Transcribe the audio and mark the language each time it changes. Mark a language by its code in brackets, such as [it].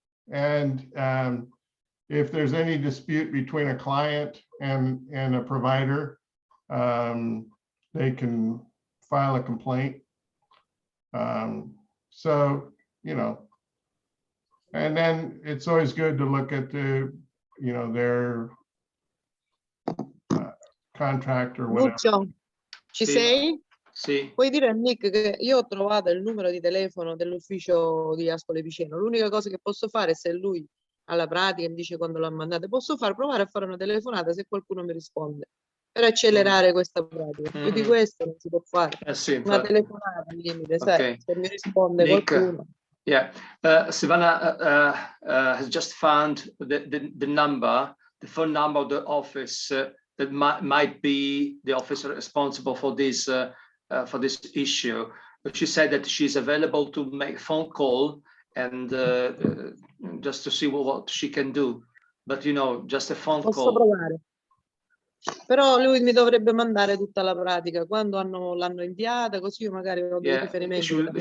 [en] And if there's any dispute between a client and a provider, they can file a complaint. So, you know, and then it's always good to look at their contract or whatever. [it] Lucio, ci sei? Sì. Puoi dire a Nick che io ho trovato il numero di telefono dell'ufficio di Ascoli Piceno. L'unica cosa che posso fare, se lui alla pratica mi dice quando l'ha mandata, posso provare a fare una telefonata se qualcuno mi risponde, per accelerare questa pratica. Più di questo non si può fare. Sì, una telefonata al limite, sai, se mi risponde Nick, qualcuno. [en] Yeah, Silvana has just found the number, the phone number of the office that might be the officer responsible for this issue. But she said that she's available to make a phone call and just to see what she can do. But you know, just a phone [it] Posso [en] call. [it] provare. Però lui mi dovrebbe mandare tutta la pratica, quando l'hanno inviata, così io magari ho dei riferimenti.